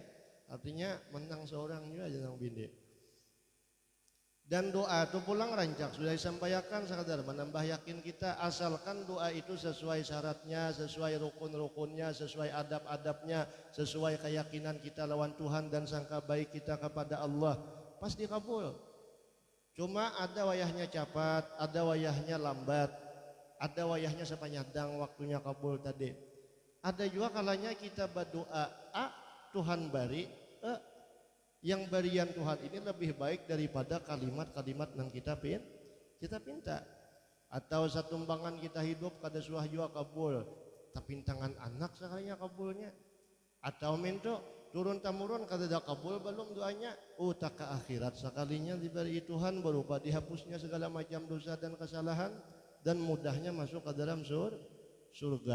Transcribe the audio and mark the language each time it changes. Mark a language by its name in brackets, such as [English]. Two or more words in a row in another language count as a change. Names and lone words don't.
[Banjar] Artinya menang seorang juga aja nang bini. Dan doa itu pulang rancak sudah disampaikan sekadar menambah yakin kita, asalkan doa itu sesuai syaratnya, sesuai rukun-rukunnya, sesuai adab-adabnya, sesuai keyakinan kita lawan Tuhan dan sangka baik kita kepada Allah, pasti kabul. Cuma ada wayahnya cepat, ada wayahnya lambat, ada wayahnya sepanjang waktunya kabul tadi. Ada juga kalanya kita berdoa, Tuhan bari, yang barian Tuhan ini lebih baik daripada kalimat-kalimat yang kita pinta. Atau satumbangan kita hidup kada suah jua kabul, tapi tangan anak sekalinya kabulnya. Atau minto turun temurun kada ada kabul belum doanya, tak ke akhirat sekalinya diberi Tuhan berupa dihapusnya segala macam dosa dan kesalahan dan mudahnya masuk ke dalam surga.